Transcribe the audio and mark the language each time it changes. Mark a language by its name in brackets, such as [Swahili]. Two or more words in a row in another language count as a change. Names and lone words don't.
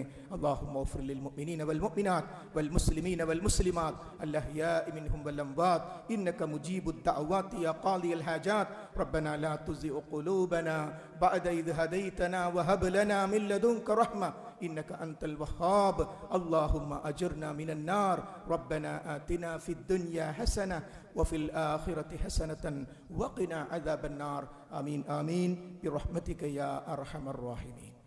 [Arabic] اللهم اغفر للمؤمنين والمؤمنات والمسلمين والمسلمات الأحياء منهم والأموات إنك مجيب الدعوات يا قاضي الحاجات ربنا لا تزغ قلوبنا بعد إذ هديتنا وهب لنا من لدنك رحمة إنك أنت الوهاب اللهم أجرنا من النار ربنا آتنا في الدنيا حسنة وفي الآخرة حسنة وقنا عذاب النار آمين آمين برحمتك يا أرحم الراحمين.